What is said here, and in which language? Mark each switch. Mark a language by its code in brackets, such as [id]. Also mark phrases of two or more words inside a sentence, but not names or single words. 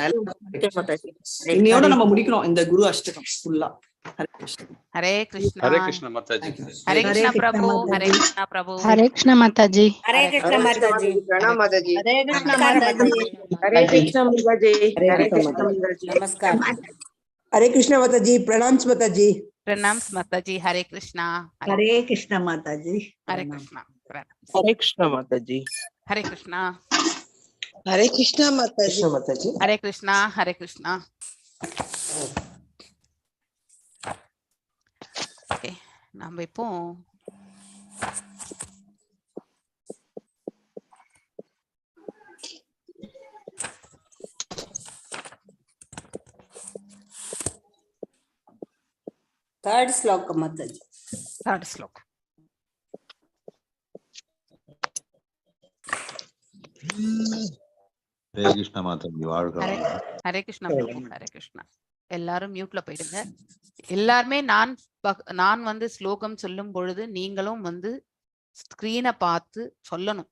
[ta] இன்னையோட நம்ம முடிக்கிறோம் இந்த குரு அஷ்டகம் ஃபுல்லா. ஹரே கிருஷ்ணா. ஹரே கிருஷ்ணா. ஹரே கிருஷ்ணா மாதாஜி. ஹரே கிருஷ்ணா பிரபு. ஹரே கிருஷ்ணா பிரபு. ஹரே கிருஷ்ணா மாதாஜி. ஹரே கிருஷ்ணா மாதாஜி. பிரணாம் மாதாஜி. ஹரே கிருஷ்ணா மாதாஜி. ஹரே கிருஷ்ணா மாதாஜி. ஹரே கிருஷ்ணா மாதாஜி. நமஸ்கார். [hi] हरे कृष्णा माता जी. प्रणाम माता जी. प्रणाम माता जी. हरे कृष्णा. हरे कृष्णा माता जी. हरे कृष्णा. हरे कृष्णा माता जी. हरे कृष्णा. हरे कृष्णा माता जी. हरे कृष्णा. हरे कृष्णा. [ta] ஓகே, நம்ம இப்போ [hi] थर्ड श्लोक माता जी. थर्ड श्लोक. [ta] ஹரே கிருஷ்ணா மாதாஜி. வாழ்க. ஹரே கிருஷ்ணா பிரபு. ஹரே கிருஷ்ணா. எல்லாரும் மியூட்ல போயிடுங்க. எல்லாருமே நான் வந்து ஸ்லோகம் சொல்லும் பொழுது நீங்களும் வந்து ஸ்கிரீனை பார்த்து சொல்லணும்.